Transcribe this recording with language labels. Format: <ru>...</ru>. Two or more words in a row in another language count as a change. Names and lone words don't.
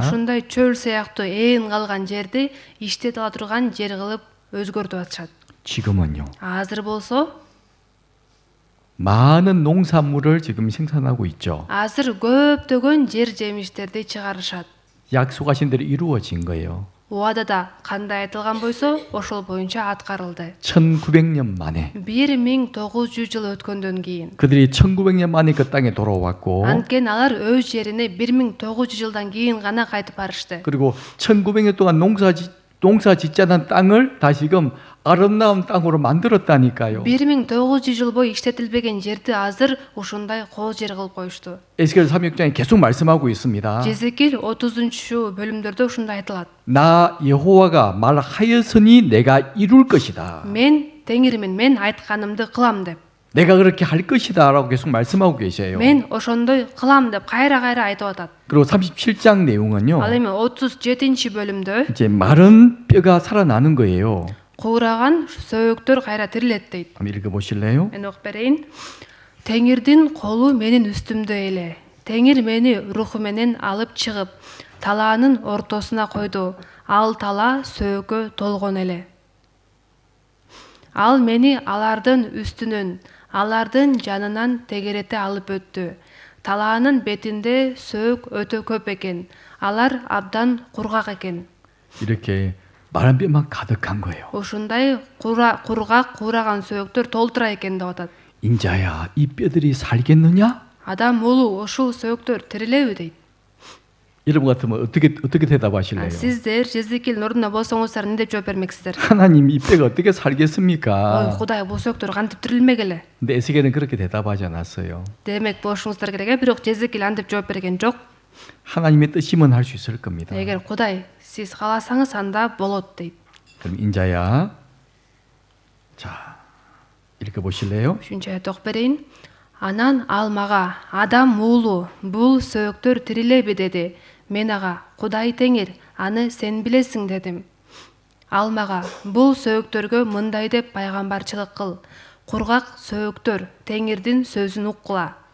<ky>Ушундай чөл сыяктуу ээн калган жерди иштете ала турган жер кылып өзгөртүп атышат.</ky> <ko>지금은요.</ko> <ky>Азыр болсо,</ky> <ko>많은 농산물을 지금 생산하고 있죠.</ko> <ky>азыр көптөгөн жер жемиштерди чыгарышат.</ky> <ko>약속하신 대로 이루어진 거예요.</ko> <ky>Уадада кандай айтылган бойсо, ошол боюнча аткарылды.</ky> <ko>1900년 만에</ko> <ky>1900 жыл өткөндөн кийин.</ky> <ko>그들이 1900년 만에 그 땅에 돌아왔고</ko> <ky>Анткени алар өз жерине 1900 жылдан кийин гана кайтып барышты.</ky> <ko>그리고 1900년 동안 농사 짓자는 땅을 다시금 아름다운 땅으로 만들었다니까요.</ko> <ky>1900 жыл бою иштетилбеген жерди азыр ушундай коо жер кылып коюшту.</ky> <ko>에스겔 3장에 계속 말씀하고 있습니다.</ko> <ky>Жезекил 30 бөлүмдөрдө ушундай айтылат.</ky> <ko>나 여호와가 말하였으니 내가 이룰 것이다.</ko> <ky>Мен Теңирмин, мен айтканымды кылам деп.</ky> <ko>내가 그렇게 할 것이다라고 계속 말씀하고 계세요.</ko> <ky>Мен ошондой кылам деп кайра айтып атат.</ky> <ko>그리고 37장 내용은요.</ko> <ky>Ал эми 37 бөлүмдө</ky> <ko>이제 마른 뼈가 살아나는 거예요.</ko> <ky>куураган сөөктөр кайра тирилет дейт.</ky> <ko>한번 읽어 보실래요?</ko> <ky>Мен окуп берейин. Теңирдин колу менин үстүмдө эле. Теңир мени руху менен алып чыгып, талаанын ортосуна койду. Ал тала сөөгө толгон эле. Ал мени алардын үстүнөн, алардын жанынан тегерете алып өттү. Талаанын бетинде сөөк өтө көп экен. Алар абдан кургак экен.</ky> <ko>이렇게 마른 뼈만 가득한 거예요.</ko> <ky>Ушундай кургак куураган сөөктөр толтура экен деп атат.</ky> <ko>인자야, 이 뼈들이 살겠느냐?</ko> <ky>Адам уулу ушул сөөктөр тирилеби дейт.</ky> <ko>여러분 같으면 어떻게 대답하실래요?</ko> <ky>Сиздер Жезекилдин ордунда болсоңуздар эмне деп жооп бермексиздер?</ky> <ko>하나님 이 뼈가 어떻게 살겠습니까?</ko> <ky>Кудай бул сөөктөр кантип тирилмегеле?</ky> <ko>근데 에스겔은 그렇게 대답하지 않았어요.</ko> <ky>Демек болушуңуздар керек э, бирок Жезекил антип жооп берген жок.</ky> <ko>하나님의 뜻이면 할 수 있을 겁니다.</ko> <ky>Эгер Кудай сиз кааласаңыз анда болот дейт.</ky> <ko>그럼 인자야, 자 읽어 보실래요?</ko> <ky>Үчүнчү аят окуп берейин. Анан ал мага: "Адам уулу, бул сөөктөр тирилеби?" деди. Мен ага: "Кудай Теңир, аны сен билесиң" дедим. Ал мага: "Бул сөөктөргө мындай деп пайгамбарчылык кыл. Кургак сөөктөр, Теңирдин сөзүн уккула.</ky>